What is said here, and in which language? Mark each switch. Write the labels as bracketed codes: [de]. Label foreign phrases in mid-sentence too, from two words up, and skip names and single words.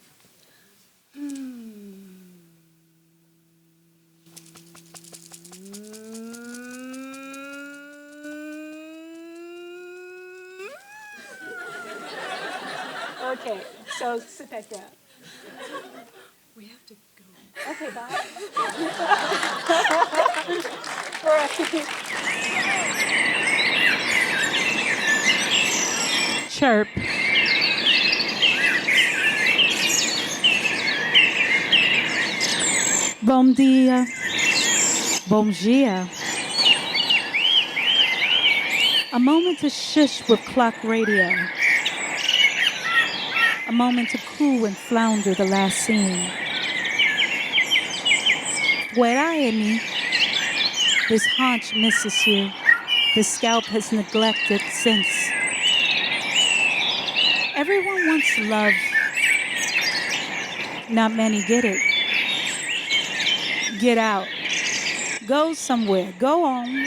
[en] Okay, so sit back down. We have to go. Okay, bye. Chirp. [pt] Bom dia. Bom dia. [en] A moment to shush with clock radio. A moment to coo and flounder the last scene. [es] Fuera de mí. [en] This haunch misses you. The scalp has neglected since. Everyone wants love. Not many get it. Get out. Go somewhere. Go on.